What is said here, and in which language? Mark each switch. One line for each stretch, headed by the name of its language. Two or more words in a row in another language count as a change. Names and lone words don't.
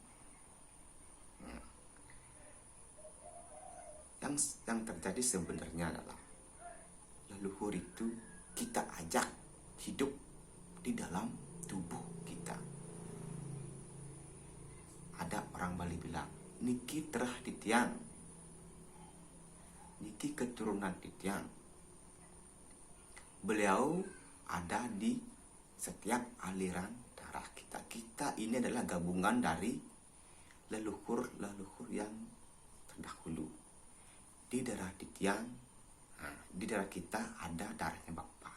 Indonesian: Yang terjadi sebenarnya adalah leluhur itu kita ajak hidup di dalam tubuh kita. Ada orang Bali bilang,
Balinese: niki terah titiang, niki keturunan titiang.
Indonesian: Beliau ada di setiap aliran darah kita. Kita ini adalah gabungan dari leluhur yang terdahulu. Di darah titiang, di darah kita ada darahnya Bapak.